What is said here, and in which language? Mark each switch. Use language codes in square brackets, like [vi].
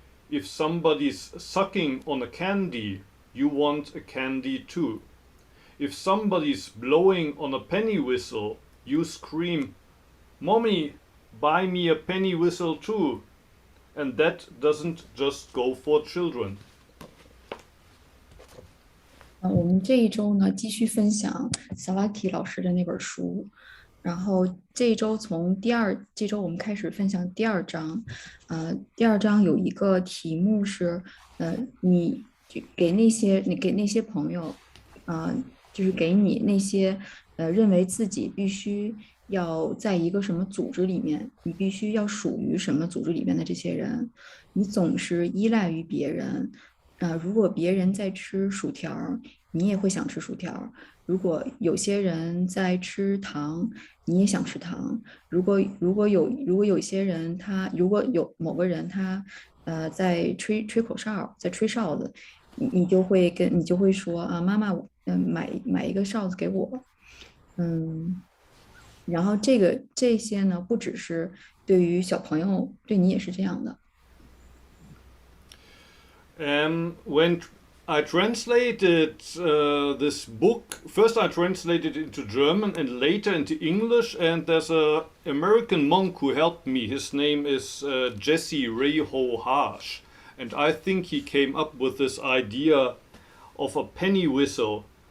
[en] If somebody's sucking on a candy, you want a candy too. If somebody's blowing on a penny whistle, you scream, Mommy, buy me a penny whistle too. And that doesn't just go for children. [zh] 我们这一周呢，继续分享 Sawaki 老师的那本书。然后这周我们开始分享第二章。第二章有一个题目是，你给那些朋友，就是给你那些认为自己必须要在一个什么组织里面，你必须要属于什么组织里面的这些人，你总是依赖于别人。如果别人在吃薯条，你也会想吃薯条；如果有些人在吃糖，你也想吃糖。如果有些人如果有某个人他在吹口哨，在吹哨子，你就会说啊，妈妈，买一个哨子给我。然后这些呢，不只是对于小朋友，对你也是这样的。 [en] When I translated this book, first I translated it into German and later into English, and there's an American monk who helped me. His name is Jesse Reho Harsh, and I think he came up with this idea of a penny whistle.